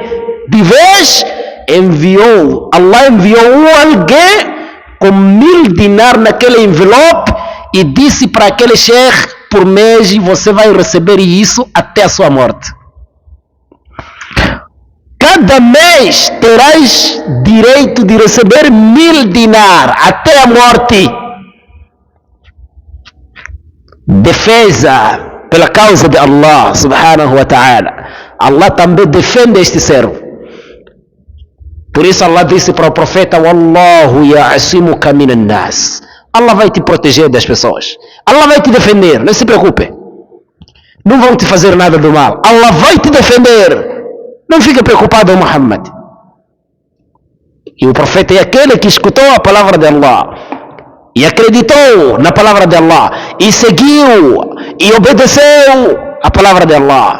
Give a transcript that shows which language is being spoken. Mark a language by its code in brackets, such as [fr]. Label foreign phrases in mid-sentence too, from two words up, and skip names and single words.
[pt] De vez Allah enviou alguém com 1000 dinar naquele envelope e disse para aquele sheikh: por mês você vai receber isso até a sua morte. Cada mês terás direito de receber 1000 dinar até a morte. Defesa pela causa de Allah [ar] سبحانه وتعالى. [pt] Allah também defende este servo. Por isso Allah disse para o profeta: [ar] والله يعصمك من الناس. [pt] Allah vai te proteger das pessoas. Allah vai te defender, não se preocupe. Não vão te fazer nada do mal. Allah vai te defender. Não fique preocupado, Muhammad. E o profeta é aquele que escutou a palavra de Allah e acreditou na palavra de Allah e seguiu e obedeceu a palavra de Allah.